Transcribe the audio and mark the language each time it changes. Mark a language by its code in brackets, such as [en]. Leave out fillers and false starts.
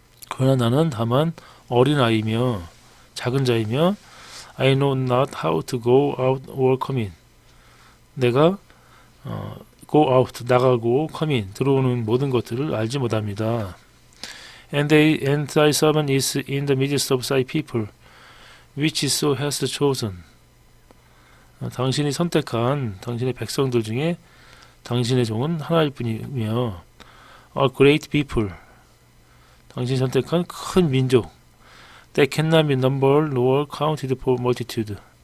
[ko] 그러나 나는 다만 어린 아이며 작은 자이며 [en] I know not how to go out or come in. [ko] 내가 [en] go out [ko] 나가고 [en] come in [ko] 들어오는 모든 것들을 알지 못합니다. [en] And thy servant is in the midst of thy people. which so hast chosen. [ko] 당신이 선택한 당신의 백성들 중에 당신의 종은 하나일 뿐이며 [en] a great people. [ko] 당신이 선택한 큰 민족. [en] That cannot be numbered nor counted for multitude.